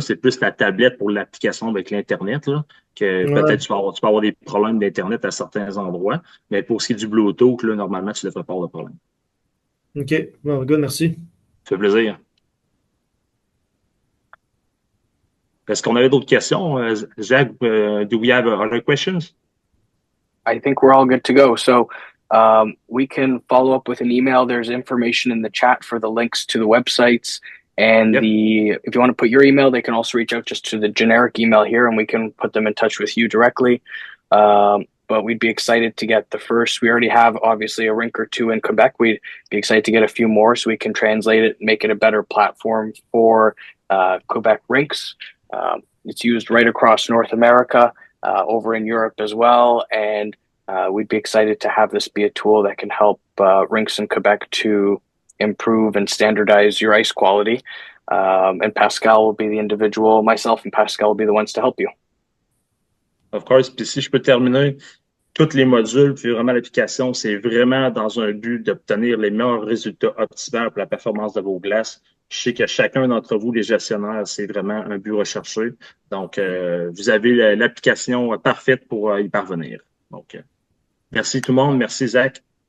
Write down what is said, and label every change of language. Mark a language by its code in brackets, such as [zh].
[fr] C'est plus la tablette pour l'application avec l'Internet, là, que Ouais. peut-être tu peux avoir des problèmes d'Internet à certains endroits. Mais pour ce qui est du Bluetooth, là, normalement, tu ne devrais pas avoir de problème. OK. Bon, good, merci. Ça fait plaisir. Est-ce qu'on avait d'autres questions? [en] Jacques, do we have other questions? I think we're all good to go. So we can follow up with an email. There's information in the chat for the links to the websites. And Yep. if you want to put your email, they can also reach out just to the generic email here and we can put them in touch with you directly. But we'd be excited to get the first. We already have obviously a rink or two in Quebec. We'd be excited to get a few more so we can translate it, make it a better platform for Quebec rinks. It's used right across North America, over in Europe as well. And we'd be excited to have this be a tool that can help rinks in Quebec to improve and standardize your ice quality. And Pascal will be the individual, myself and Pascal will be the ones to help you. Of course. [fr] Puis si je peux terminer, tous les modules, puis vraiment l'application, c'est vraiment dans un but d'obtenir les meilleurs résultats optimaux pour la performance de vos glaces. Je sais que chacun d'entre vous, les gestionnaires, c'est vraiment un but recherché. Donc, vous avez l'application parfaite pour y parvenir. Donc, merci tout le monde. Merci Zach.